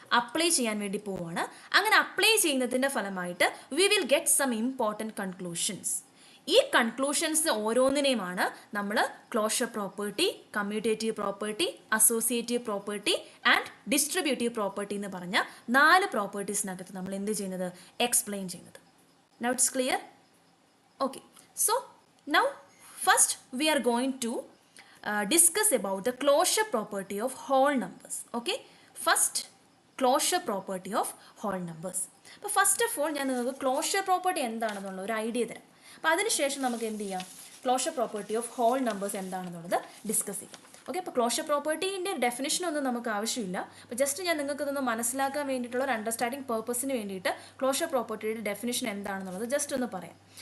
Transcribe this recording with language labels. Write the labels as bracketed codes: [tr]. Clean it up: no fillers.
[ml] Apply ചെയ്യാൻ വേണ്ടി പോവാണ്. അങ്ങനെ അപ്ലൈ ചെയ്യുന്നതിൻ്റെ ഫലമായിട്ട് [en] We will get some important conclusions. [ml] ഈ കൺക്ലൂഷൻസ് ഓരോന്നിനെയുമാണ് നമ്മൾ closure property, commutative property, associative property and distributive property എന്ന് പറഞ്ഞ 4 പ്രോപ്പർട്ടീസിനകത്ത് നമ്മൾ എന്ത് ചെയ്യുന്നത്? എക്സ്പ്ലെയിൻ ചെയ്യുന്നത്. [en] Now it's clear? Okay, so now first we are going to discuss about the closure property of whole numbers. Okay, first closure property of whole numbers. [ml] അപ്പോൾ first of all ഞാൻ നിങ്ങൾക്ക് closure property എന്താണെന്നുള്ള ഒരു idea തരാം. അപ്പോൾ അതിനുശേഷം നമുക്ക് എന്ത് ചെയ്യാം? Closure property of whole numbers എന്താണെന്നുള്ളത് ഡിസ്കസ് ചെയ്യാം. ഓക്കെ, അപ്പോൾ ക്ലോഷർ പ്രോപ്പർട്ടീൻ്റെ ഡെഫിനിഷനൊന്നും നമുക്ക് ആവശ്യമില്ല. അപ്പോൾ ജസ്റ്റ് ഞാൻ നിങ്ങൾക്ക് ഇതൊന്ന് മനസ്സിലാക്കാൻ വേണ്ടിയിട്ടുള്ള ഒരു അണ്ടർസ്റ്റാൻഡിങ് പേർപ്പസിന് വേണ്ടിയിട്ട് ക്ലോഷർ പ്രോപ്പർട്ടിയുടെ ഡെഫിനിഷൻ എന്താണെന്നുള്ളത് ജസ്റ്റ് ഒന്ന് പറയാം.